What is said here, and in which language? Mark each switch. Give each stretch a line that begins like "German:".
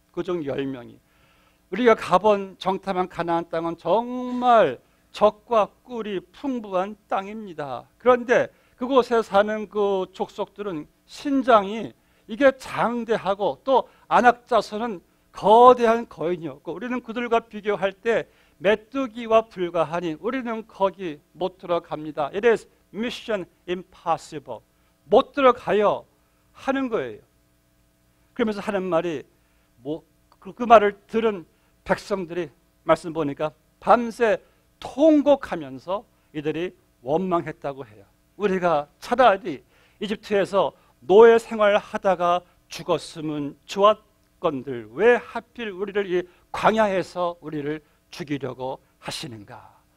Korean: 그중 10명이 우리가 가본 정탐한 가나안 땅은 정말 적과 꿀이 풍부한 땅입니다. 그런데 그곳에 사는 그 족속들은 신장이 이게 장대하고 또 안악자손은 거대한 거인이었고 우리는 그들과 비교할 때 메뚜기와 불과하니 우리는 거기 못 들어갑니다.
English: It is mission impossible.
Korean: 못 들어가요 하는 거예요. 그러면서 하는 말이 그 말을 들은 백성들이 말씀 보니까 밤새 통곡하면서 이들이 원망했다고 해요. 우리가 차라리 이집트에서 노예 생활을 하다가 죽었으면 좋았건들 왜 하필 우리를 이 광야에서 우리를 죽이려고 하시는가?